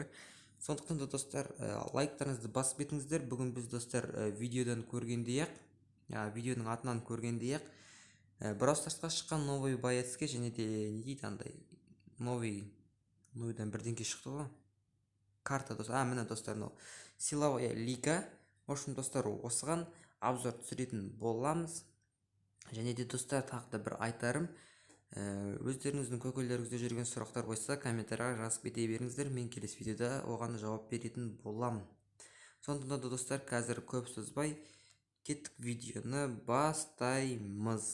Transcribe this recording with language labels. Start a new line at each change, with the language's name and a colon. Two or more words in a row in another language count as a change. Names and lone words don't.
Kazakh: Сондықтан да достар, лайктарыңызды басып кетіңіздер. Бүгін біз достар видеодан көргендей-ақ, видеоның атынан көргендей-ақ, Brawl Starsқа шыққан
Russian: новый боецке
Kazakh: және де не дейді андай новыйдан бірдеңке шықты ғой. Карта достар, міне достар, мынау
Russian: силовая лига. В общем
Kazakh: достар, осыған обзор түсіретін боламыз. Және де достар, тағы да бір айтарым, өздеріңіздің көкейлеріңізде жүрген сұрақтар болса, комментарияға жазып кете беріңіздер, мен келесі видеода оған жауап беретін боламын. Сондықтан да достар, қазір көп созбай кеттік, видеоны бастаймыз.